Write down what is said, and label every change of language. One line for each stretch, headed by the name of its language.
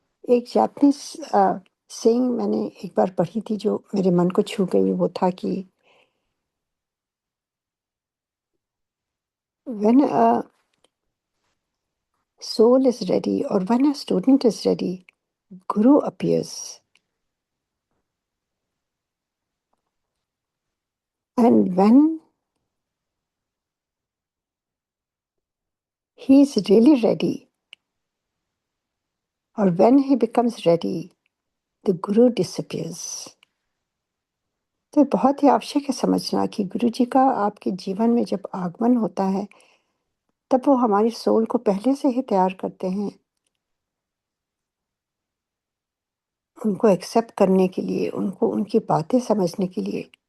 Hindi: एक Japanese saying मैंने एक बार पढ़ी थी जो मेरे मन को छू गई, वो था कि
English: When a soul is ready or when a student is ready, Guru appears. And when he is really ready or when he becomes ready, the Guru disappears.
Hindi: तो बहुत ही आवश्यक है समझना कि गुरु जी का आपके जीवन में जब आगमन होता है, तब वो हमारी सोल को पहले से ही तैयार करते हैं, उनको एक्सेप्ट करने के लिए, उनको उनकी बातें समझने के लिए।